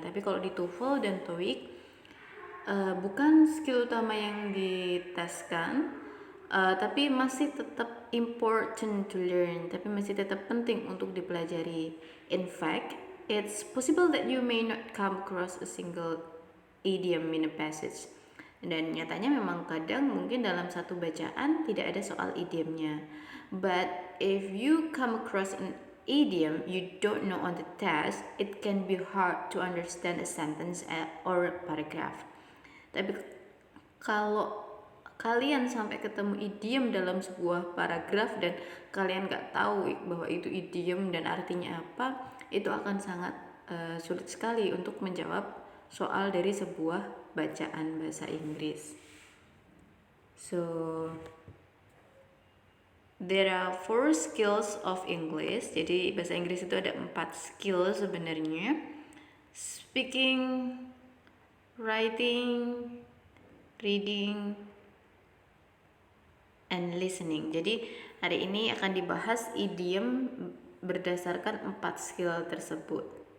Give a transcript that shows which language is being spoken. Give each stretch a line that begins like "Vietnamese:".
Indonesian: Tapi kalau di TOEFL dan TOEIC bukan skill utama yang diteskan, tapi masih tetap
English: important to learn,
Indonesian: tapi masih tetap penting untuk dipelajari.
English: In fact, it's possible that you may not come across a single idiom in a passage.
Indonesian: Dan nyatanya memang kadang mungkin dalam satu bacaan tidak ada soal idiomnya.
English: But if you come across an idiom you don't know on the test, it can be hard to understand a sentence or a paragraph.
Indonesian: Tapi kalau kalian sampai ketemu idiom dalam sebuah paragraf dan kalian nggak tahu bahwa itu idiom dan artinya apa, itu akan sangat sulit sekali untuk menjawab soal dari sebuah bacaan bahasa Inggris.
English: So there are 4 skills of English.
Indonesian: Jadi bahasa Inggris itu ada 4 skill sebenarnya.
English: Speaking, writing, reading, and listening.
Indonesian: Jadi hari ini akan dibahas idiom berdasarkan 4 skill tersebut.